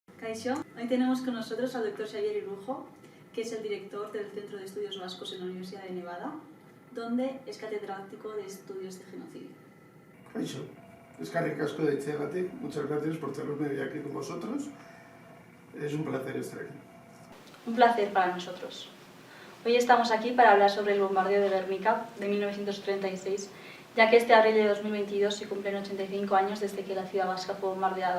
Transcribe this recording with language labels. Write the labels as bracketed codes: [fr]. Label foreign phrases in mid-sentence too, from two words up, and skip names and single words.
[es] Kaixo. Hoy tenemos con nosotros al doctor Xavier Irujo, que es el director del Centro de Estudios Vascos en la Universidad de Nevada, donde es catedrático de Estudios de Genocidio. [eu] Kaixo, eskerrik asko deitzeagatik, [es] muchas gracias por tenerme hoy aquí con vosotros. Es un placer estar aquí. Un placer para nosotros. Hoy estamos aquí para hablar sobre el bombardeo de Guernica de 1936, ya que este abril de 2022 se cumplen 85 años desde que la ciudad vasca fue bombardeada.